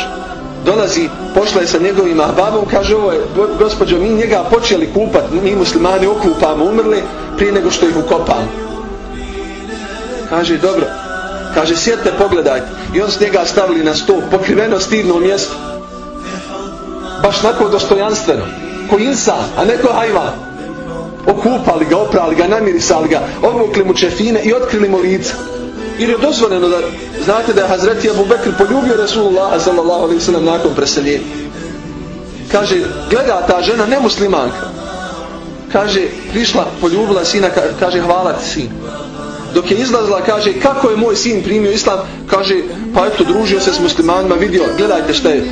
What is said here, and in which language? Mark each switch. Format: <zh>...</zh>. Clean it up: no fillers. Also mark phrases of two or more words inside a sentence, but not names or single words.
<bs>Dolazi, pošla je sa njegovim ahbabom, kaže, ovo je, gospođo, mi njega počeli kupati, mi muslimani okupamo umrli prije nego što ih ukopamo. Kaže, dobro. Kaže, sjedite, pogledajte. I on s njega stavili na stol, pokriveno stidno mjesto. Baš nako dostojanstveno. Ko insan, a ne ko hajvan. Okupali ga, oprali ga, namirisali ga, obukli mu čefine i otkrili mu lice. Jer je dozvoljeno da, znate da je Hazreti Abu Bekr poljubio Rasulullah</bs> <ar>صلى الله عليه وسلم</ar> <bs>nakon preseljenja. Kaže, gleda ta žena nemuslimanka. Kaže, prišla, poljubila sina, kaže, hvala ti sin. Dok je izlazila, kaže, kako je moj sin primio islam? Kaže, pa eto, družio se s muslimanima, vidio, gledajte šta je.</bs>